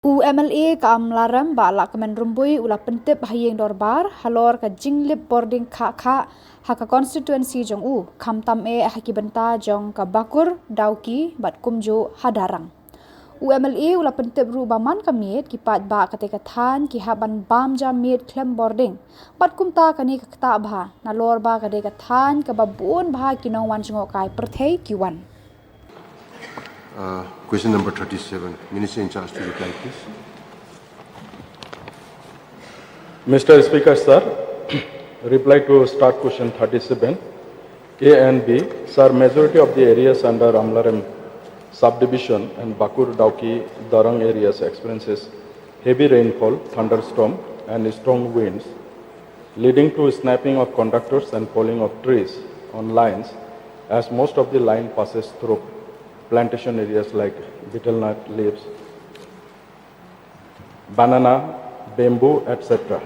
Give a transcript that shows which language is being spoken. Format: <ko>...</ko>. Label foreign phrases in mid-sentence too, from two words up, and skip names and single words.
<kha>UMLA ka amlaram ba Lahkmen Rymbui ula pentip hayeng dorbar halor ka jinglip Bording kha haka constituency jong khamtam haki benta jong ka bakur dauki bat kumju hadarang. UMLA ula pentip ru baman ka Miet kipat ba kateka Thaiñ ki haban Bamja Miet Khlem Bording bat kumta kani ka kta bha nalor ba kadeka Thaiñ ka babun bha kinong wan jong kai perthei kiwan.</kha> <en>Question number 37. Minister in charge to reply, please. Mr. Speaker, sir, reply to start question 37. A and B, sir, majority of the areas under Amlarem subdivision and Bakur Dauki Darang areas experiences heavy rainfall, thunderstorm and strong winds, leading to snapping of conductors and falling of trees on lines, as most of the line passes through plantation areas like betel nut leaves, banana, bamboo, etc.</en>